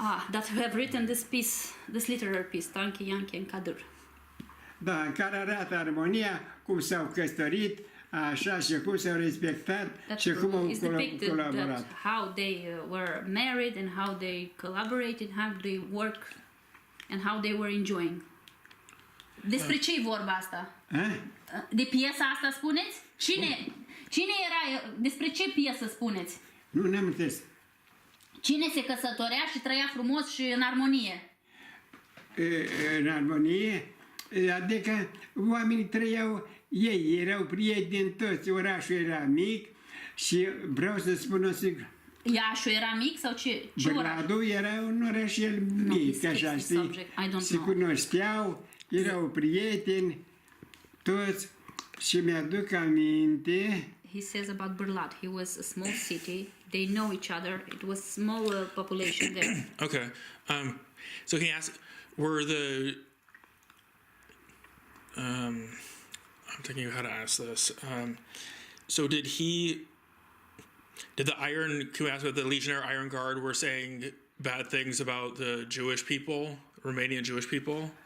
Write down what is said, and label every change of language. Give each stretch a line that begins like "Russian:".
English: That have written this piece, this literary piece, Tanchi, Yanchi and Kadir.
Romanian: Da, în care arată armonia, cum s-au căsătorit, așa și cum s-au respectat și cum au colaborat.
English: How they were married and how they collaborated, how they work and how they were enjoying.
Romanian: Despre ce e vorba asta? De piesa asta spuneți? Cine era? Despre ce piesă spuneți? Nu ne-am înțeles. Cine se căsătorea și trăia frumos și în armonie? În armonie? Adică oamenii trăiau, ei erau prieteni toți, orașul era mic și vreau să spun o sigur. Iașul era mic sau ce oraș? Baradul era un orașel mic, așa știi, se cunoșteau, erau prieteni, toți și mi-aduc aminte.
English: He says about Barad, he was a small city, they know each other, it was small population there. Okay, so can you ask, were the, I'm thinking of how to ask this, so did the can we ask what the Legionnaire Iron Guard were saying bad things about the Jewish people, Romanian Jewish people?